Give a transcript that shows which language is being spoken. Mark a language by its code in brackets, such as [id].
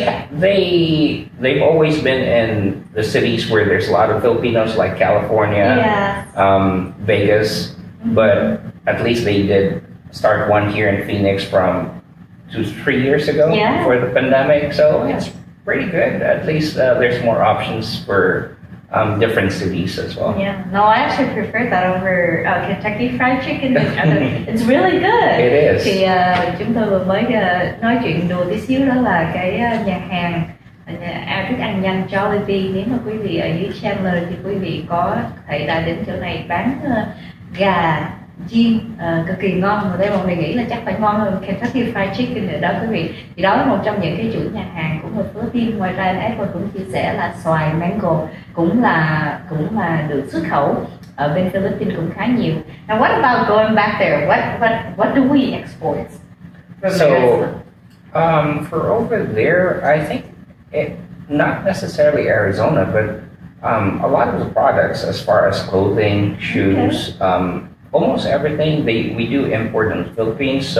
[en] They've always been in the cities where there's a lot of Filipinos, like California, Vegas, but at least they did start one here in Phoenix from 2-3 years ago before the pandemic. So it's pretty good. At least there's more options for different cities as well. Yeah, no, I actually prefer that over Kentucky Fried Chicken. It's really good. It is. [vi] Thì chúng tôi vừa mới nói chuyện đùa tí xíu, đó là cái nhà hàng thức ăn nhanh Jollibee. Nếu mà quý vị ở dưới Chandler thì quý vị có thể đã đến chỗ này bán gà chiên cực kỳ ngon, mà đây mọi người nghĩ là chắc phải ngon hơn Kentucky Fried Chicken nữa đó quý vị. Thì đó là một trong những cái chuỗi nhà hàng của người Philippines. Ngoài ra anh Edward cũng chia sẻ là xoài mango cũng là được xuất khẩu ở bên Philippines cũng khá nhiều. [en] Now what about going back there? What do we export from So, there? for over there, I think not necessarily Arizona, but a lot of the products, as far as clothing, shoes, almost everything we do import in the Philippines.